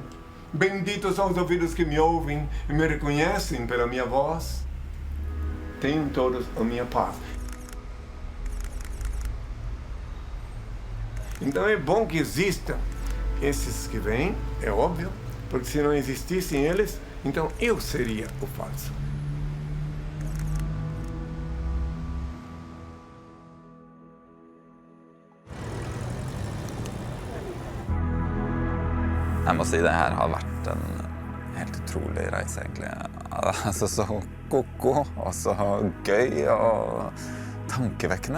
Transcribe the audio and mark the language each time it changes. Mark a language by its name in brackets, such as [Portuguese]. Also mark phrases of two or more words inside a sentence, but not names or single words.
[Portuguese] Benditos são os ouvidos que me ouvem e me reconhecem pela minha voz. Tenham todos a minha paz. Então é bom que existam esses que vêm, é óbvio, porque se não existissem eles, então eu seria o falso. [Norwegian] Jeg må si det her har vært en helt utrolig reise, egentlig. Altså så koko, og så gøy og tankevekkende.